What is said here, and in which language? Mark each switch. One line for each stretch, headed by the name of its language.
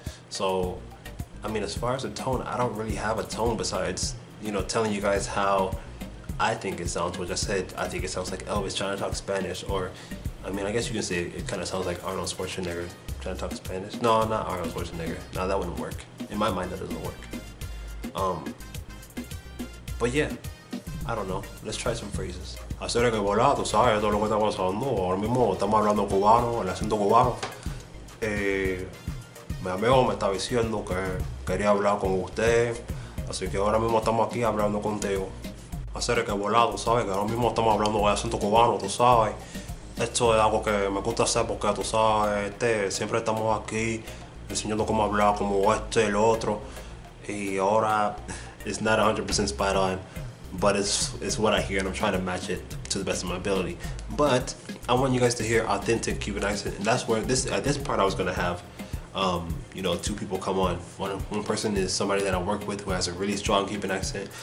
English: So, I mean, as far as a tone, I don't really have a tone besides, you know, telling you guys how I think it sounds, which I said, I think it sounds like Elvis trying to talk Spanish, or, I mean, I guess you can say it kind of sounds like Arnold Schwarzenegger trying to talk Spanish. No, not Arnold Schwarzenegger. No, that wouldn't work. In my mind, that doesn't work. But yeah, I don't know. Let's try some phrases.
Spanish: Hacer que volá, tú sabes todo lo que está pasando. Ahora mismo estamos hablando cubano, el acento cubano. Mi amigo me está diciendo que quería hablar con usted, así que ahora mismo estamos aquí hablando contigo. Hacer que volá, tú sabes que ahora mismo estamos hablando con el acento cubano, tú sabes. Esto es algo que me gusta hacer porque tú sabes, siempre estamos aquí enseñando cómo hablar, como el otro. Y ahora
English: it's not 100% spot on, but it's what I hear, and I'm trying to match it to the best of my ability. But I want you guys to hear authentic Cuban accent, and that's where at this part I was gonna have you know, two people come on. One person is somebody that I work with who has a really strong Cuban accent.